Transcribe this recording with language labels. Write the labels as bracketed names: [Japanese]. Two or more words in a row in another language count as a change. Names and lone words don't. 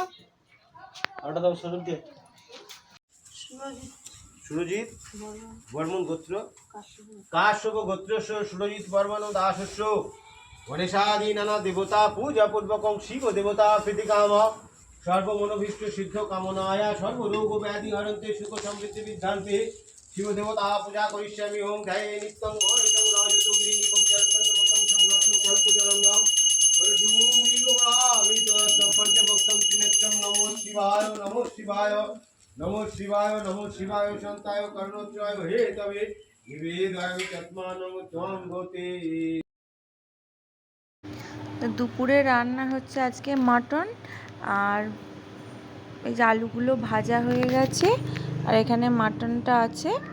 [Bangla] আরটা দাও [Sanskrit] সুরজিৎ সুরজিৎ বর্মন গোত্র কাশ্যপ গোত্রস্য সুরজিৎ বর্মন দাসস্য গণেশাদি নানা দেবতা পূজা পূর্বকং শিব দেবতা প্রীতিকাম সর্বমনোভীষ্ট সিদ্ধ কামনায়া সর্বরোগ ব্যাধি হরন্তে সুখ সমৃদ্ধি বিদ্ধান্তে শিব দেবতা পূজা করিষ্যামি ওম ধ্যায়ে নিত্যং মহেশং রাজতো গিরিনিকং চন্দ্রবতং সংরত্ন কল্পজলঙ্গম পঞ্চভক্তং ত্রিনেত্রং নমো শিবায় নমো শিবায় নমো শিবায় নমো শিবায় শান্তায় কর্ণোচ্চয় হে তবে নিবেদামি তৎমানং ত্বং গতে। [Bangla] তো দুপুরে রান্না হচ্ছে আজকে মাটন, আর এই যে আলুগুলো ভাজা হয়ে গেছে আর এখানে মাটনটা আছে।